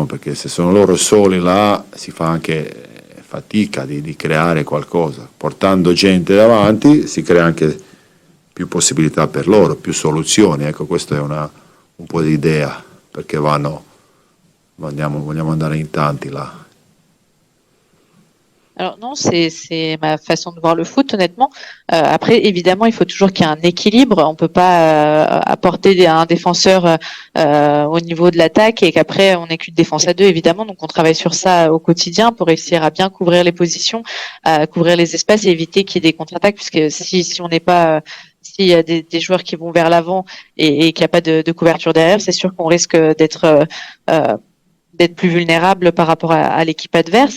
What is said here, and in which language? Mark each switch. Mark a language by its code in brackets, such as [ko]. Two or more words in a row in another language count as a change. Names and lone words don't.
[it] Perché se sono loro soli là si fa anche fatica di creare qualcosa. Portando gente davanti si crea anche più possibilità per loro, più soluzioni, ecco, questa è un po' di idea, perché vogliamo andare in tanti là. [fr] Alors non, c'est ma façon de voir le foot, honnêtement. Après, évidemment, il faut toujours qu'il y ait un équilibre. On peut pas apporter un défenseur au niveau de l'attaque et qu'après on n'ait qu'une défense à 2, évidemment. Donc on travaille sur ça au quotidien pour réussir à bien couvrir les positions, couvrir les espaces et éviter qu'il y ait des contre-attaques, puisque si on n'est pas s'il y a des joueurs qui vont vers l'avant et qu'il n'y a pas de couverture derrière, c'est sûr qu'on risque d'être plus vulnérable par rapport à l'équipe adverse.